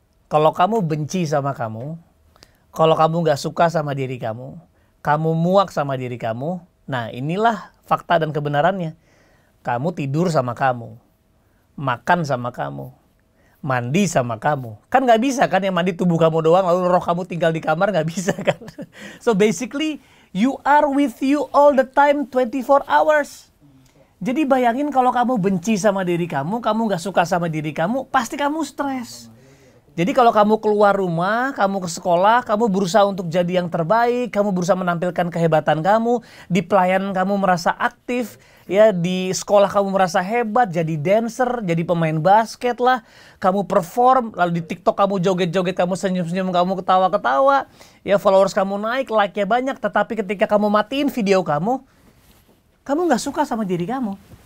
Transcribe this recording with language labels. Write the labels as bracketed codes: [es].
[id] Kalau kamu benci sama kamu, kalau kamu nggak suka sama diri kamu muak sama diri kamu, nah inilah fakta dan kebenarannya. Kamu tidur sama kamu, makan sama kamu, mandi sama kamu. Kan nggak bisa kan yang mandi tubuh kamu doang, lalu roh kamu tinggal di kamar, nggak bisa kan. [en] So basically, you are with you all the time 24 hours. [id] Jadi bayangin kalau kamu benci sama diri kamu nggak suka sama diri kamu, pasti kamu stres. Jadi kalau kamu keluar rumah, kamu ke sekolah, kamu berusaha untuk jadi yang terbaik, kamu berusaha menampilkan kehebatan kamu, di pelayanan kamu merasa aktif, ya di sekolah kamu merasa hebat, jadi dancer, jadi pemain basket lah, kamu perform, lalu di TikTok kamu joget-joget, kamu senyum-senyum, kamu ketawa-ketawa, ya followers kamu naik, like-nya banyak, tetapi ketika kamu matiin video kamu nggak suka sama diri kamu.